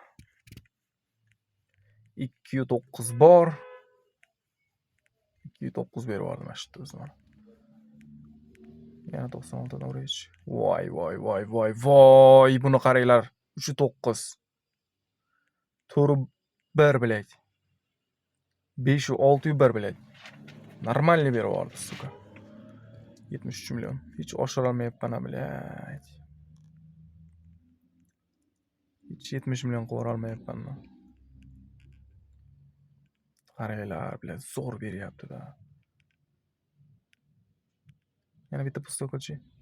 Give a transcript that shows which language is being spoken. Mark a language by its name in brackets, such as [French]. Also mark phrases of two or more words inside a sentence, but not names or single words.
[Uzbek] 2-9 bor. 2-9 berib yubordim mana shu yerda o'zim. Yana 96 dan uraychi. Voy, buni qaranglar. 3-9. 4-1, блядь. 5-6-1, блядь. Нормально berib yubordi, suka. 73 million. Hech oshira olmayapman, блядь. Hech 70 million qilib olmayapman. Qaranglar, блядь, zo'r beryapti-da. Yana bitta pustokilchi.